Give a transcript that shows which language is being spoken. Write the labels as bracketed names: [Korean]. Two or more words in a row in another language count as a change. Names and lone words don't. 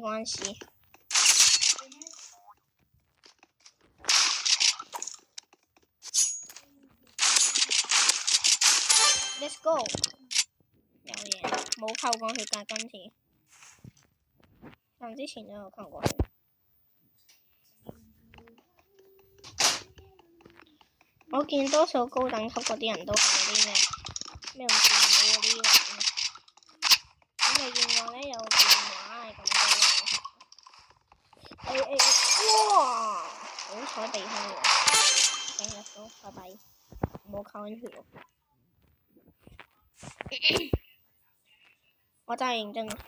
[English] 關係。Let's go， [Cantonese] 有嘢，冇扣過血㗎今次，但之前都有扣過血。我見多數高等級嗰啲人都係嗰啲咩用電腦嗰啲嚟？我未見過咧有電話係咁高嘅。哇！好彩避開喎。 [English] OK，let's go， [Cantonese] 拜拜。冇扣緊血喎。我真係認真啊！